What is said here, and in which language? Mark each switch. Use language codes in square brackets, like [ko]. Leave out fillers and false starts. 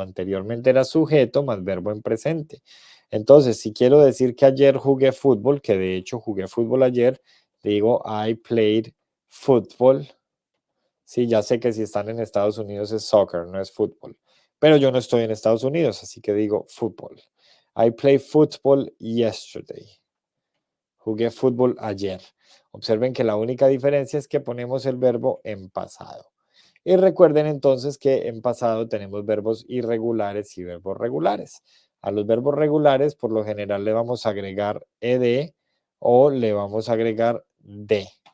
[es] Anteriormente era sujeto más verbo en presente. Entonces, si quiero decir que ayer jugué fútbol, que de hecho jugué fútbol ayer, digo [en] I played football. [es] Sí, ya sé que si están en Estados Unidos es soccer, no es fútbol. Pero yo no estoy en Estados Unidos, así que digo fútbol. [en] I played football yesterday. [es] Jugué fútbol ayer. Observen que la única diferencia es que ponemos el verbo en pasado. Y recuerden entonces que en pasado tenemos verbos irregulares y verbos regulares. A los verbos regulares por lo general le vamos a agregar ed o le vamos a agregar de.